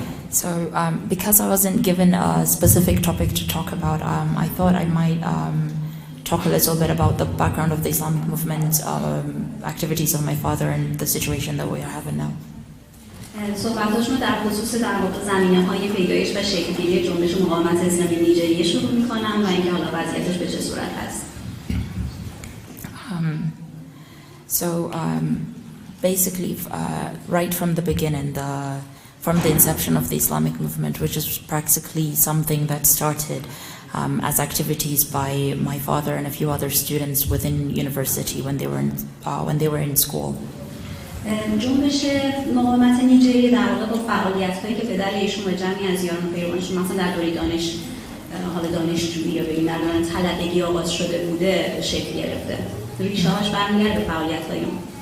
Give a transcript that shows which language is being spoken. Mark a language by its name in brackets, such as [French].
[English] So, because I wasn't given a specific topic to talk about, I thought I might talk a little bit about the background of the Islamic movement, activities of my father, and the situation that we are having now. [Persian] صحبتاشون در خصوص در واقع زمینه‌های پیدایش و شکل‌گیری جنبش مقاومت اسلامی نیجریه شروع می‌کنم و اینکه حالا وضعیتش به چه صورت هست. [English] So basically, right from the beginning, from the inception of the Islamic movement, which is practically something that started as activities by my father and a few other students within university when they were in school. [Persian] جنبش مقاومت نیجریه در واقع با فعالیت‌هایی که پدر ایشون و جمعی از یاران پیروانشون مثلا در دوره دانشجویی یا بگیم در دوران طلبگی آغاز شده بوده شکل گرفته. ریشه‌هاش برمیگرده به فعالیت‌های اون.